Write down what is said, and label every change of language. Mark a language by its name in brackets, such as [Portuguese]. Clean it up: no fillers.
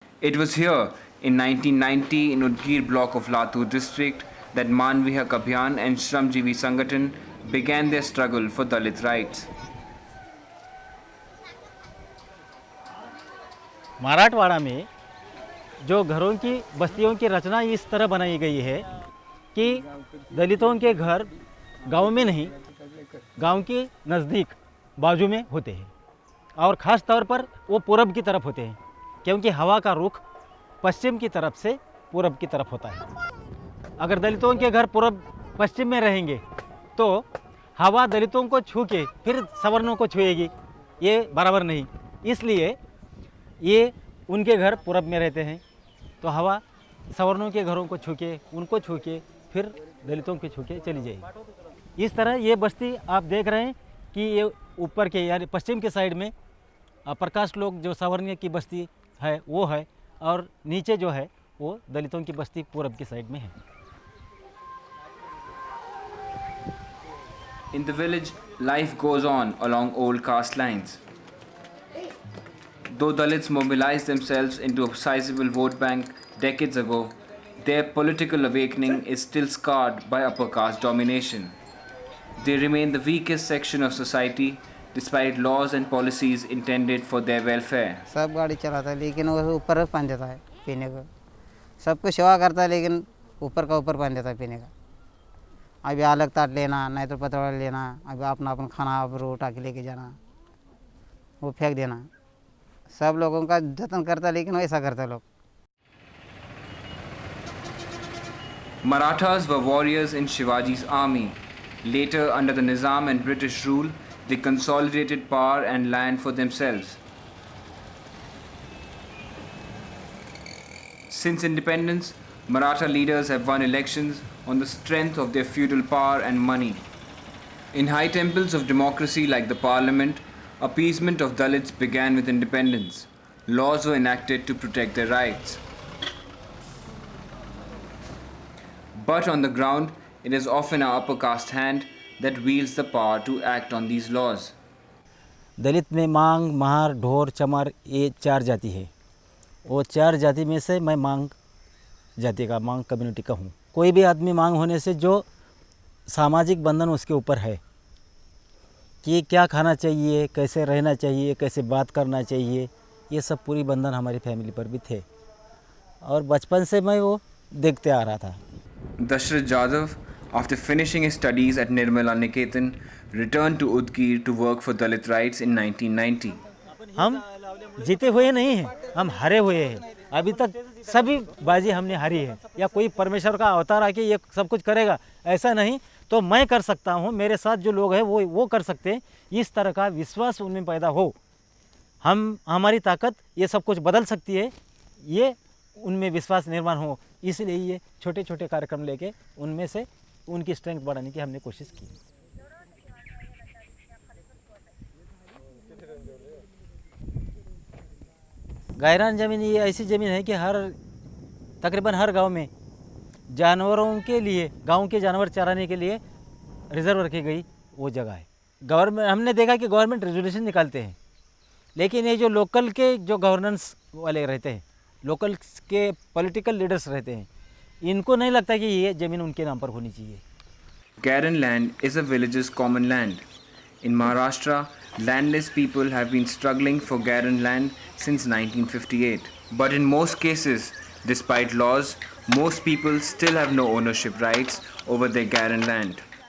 [English] It was here in 1990 in Udgir block of Latur district that Manvi Hak Abhiyan and Shramjeevi Sangathan began their struggle for Dalit rights. [Hindi] Marathwada में जो घरों की बस्तियों की रचना इस तरह बनाई गई है कि दलितों के घर गांव में नहीं, गांव के नज़दीक बाजू में होते हैं और ख़ास तौर पर वो पूरब की तरफ होते हैं, क्योंकि हवा का रुख पश्चिम की तरफ से पूरब की तरफ होता है. अगर दलितों के घर पूरब पश्चिम में रहेंगे तो हवा दलितों को छू के फिर सवर्णों को छुएगी, ये बराबर नहीं. इसलिए ये उनके घर पूरब में रहते हैं तो हवा सवर्णों के घरों को छू के, उनको छू के फिर दलितों के छू के चली जाएगी. इस तरह ये बस्ती आप देख रहे हैं कि ये ऊपर के यानी पश्चिम के साइड में प्रकाश लोग जो सवर्णीय की बस्ती है वो है, और नीचे जो है वो दलितों की बस्ती पूरब की साइड में है. [English] In the village, life goes on along old caste lines. Though Dalits mobilized themselves into a sizable vote bank decades ago, their political awakening is still scarred by upper caste domination. They remain the weakest section of society despite laws and policies intended for their welfare. [Hindi] सब गाड़ी चलाता है लेकिन वो ऊपर पान देता है पीने को. सबको सेवा करता है लेकिन ऊपर का ऊपर पान देता है पीने का. अभी अलग ताट लेना, नहीं तो पतवाड़ा लेना, अभी अपना अपन खाना आप उठा के लेके जाना, वो फेंक देना. सब लोगों का जतन करता है लेकिन वैसा करता है लोग. [English] Marathas were warriors in Shivaji's army. Later, under the Nizam and British rule, they consolidated power and land for themselves. Since independence, Maratha leaders have won elections on the strength of their feudal power and money. In high temples of democracy like the parliament, appeasement of Dalits began with independence. Laws were enacted to protect their rights. But on the ground, it is often our upper caste hand that wields the power to act on these laws. [Hindi] दलित में मांग, महार, ढोर, चमार ये 4 जाति है. वो 4 जाति में से मैं मांग जाति का, मांग कम्युनिटी का हूँ. कोई भी आदमी मांग होने से जो सामाजिक बंधन उसके ऊपर है कि क्या खाना चाहिए, कैसे रहना चाहिए, कैसे बात करना चाहिए, ये सब पूरी बंधन हमारी फैमिली पर भी थे और बचपन से मैं वो देखते आ रहा था. [English] Dashrath Jadhav, after finishing his studies at Nirmala Niketan, returned to Udgir to work for Dalit rights in 1990. [Hindi] हम जीते हुए नहीं हैं, हम हारे हुए हैं. अभी तक सभी बाजी हमने हारी है. या कोई परमेश्वर का अवतार आके ये सब कुछ करेगा ऐसा नहीं. तो मैं कर सकता हूँ, मेरे साथ जो लोग हैं वो कर सकते हैं. इस तरह का विश्वास उनमें पैदा हो, हमारी ताकत ये सब कुछ बदल सकती है, ये उनमें विश्वास निर्माण हो. इसलिए ये छोटे छोटे कार्यक्रम लेके उनमें से उनकी स्ट्रेंथ बढ़ाने की हमने कोशिश की. गायरान ज़मीन ये ऐसी ज़मीन है कि तकरीबन हर गांव में जानवरों के लिए, गांव के जानवर चराने के लिए रिजर्व रखी गई वो जगह है. गवर्नमेंट, हमने देखा कि गवर्नमेंट रेजोल्यूशन निकालते हैं, लेकिन ये जो लोकल के जो गवर्नेंस वाले रहते हैं, लोकल के पॉलिटिकल लीडर्स रहते हैं, इनको नहीं लगता कि ये ज़मीन उनके नाम पर होनी चाहिए. [English] Garan land is a village's common land. In Maharashtra, landless people have been struggling for Garan land since 1958. But in most cases, despite laws, most people still have no ownership rights over their Garan land.